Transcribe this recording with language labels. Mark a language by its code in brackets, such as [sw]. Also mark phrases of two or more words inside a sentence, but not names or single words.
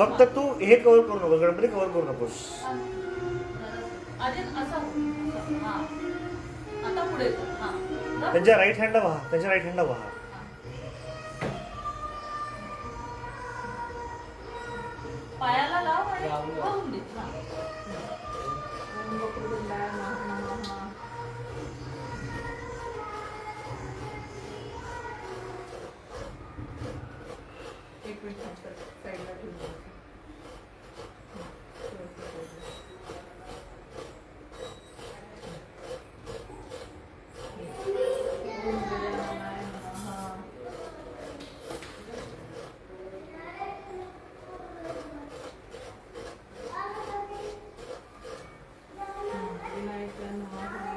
[mr] फक्त तू हे कव्हर करू नकोस गणपती कव्हर करू नकोस आधी असं हा आता पुढे कर. हा जा. त्यांच्या [en] right handला [mr] वहा त्यांच्या [en] right handला [mr] वहा पायाला लाव आणि लावलं. वाहून दे. हा. [sa] ओम वक्रतुंडाय नमः. [mr] एक मिनिट नंतर साईडला ठेवून द्यायचं. [sa] ओम गजाननाय नमः. विनायकाय नमः.